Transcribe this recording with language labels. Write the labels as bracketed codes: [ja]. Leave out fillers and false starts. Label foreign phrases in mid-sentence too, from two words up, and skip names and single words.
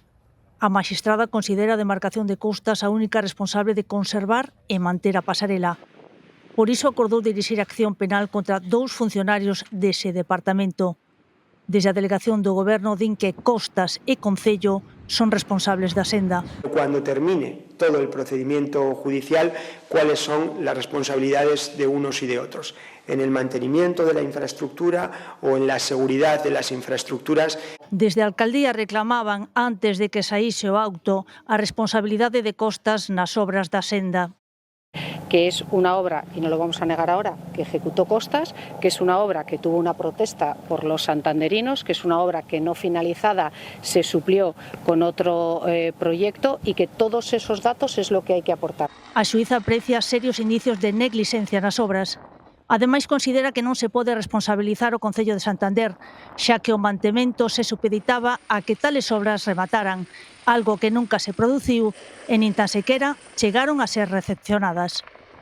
[gl] A maxistrada considera a Demarcación de Costas a única responsable de conservar e manter a pasarela. Por iso acordou dirixir acción penal contra 2 funcionarios dese departamento. Desde a delegación do Goberno din que Costas e Concello son responsables da senda. [es] Cuando termine todo el procedimiento judicial, cuáles son las responsabilidades de unos y de otros, en el mantenimiento de la infraestructura o en la seguridad de las infraestructuras. [gl] Desde a alcaldía reclamaban, antes de que saíse o auto, a responsabilidade de Costas nas obras da senda. [es] Que es una obra, y no lo vamos a negar ahora, que ejecutó Costas, que es una obra que tuvo una protesta por los santanderinos, que es una obra que no finalizada se suplió con otro proyecto y que todos esos datos es lo que hay que aportar. [gl] A xuíza aprecia serios indicios de negligencia nas obras. Ademais, considera que non se pode responsabilizar o Concello de Santander, xa que o mantemento se supeditaba a que tales obras remataran, algo que nunca se produciu e nin tan sequera chegaron a ser recepcionadas.